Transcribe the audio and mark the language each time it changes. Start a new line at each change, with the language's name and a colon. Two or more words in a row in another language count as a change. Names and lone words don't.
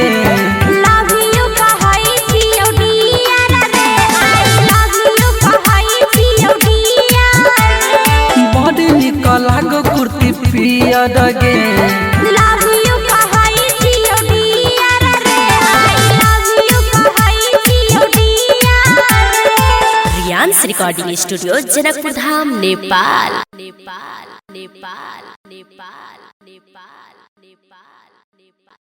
English: love you
Maithili: कहै छियो डियर रे
English: I love you
Maithili: कहै छियो डियर बड़ी निक लागो कुर्ती पियर गे
English: love you
Maithili: कहै छियो डियर रे
English: I love you
Maithili: कहै छियो डियर रियांस रिकॉर्डिंग स्टूडियो जनकपुर धाम नेपाल नेपाल नेपाल नेपाल नेपाल नेपाल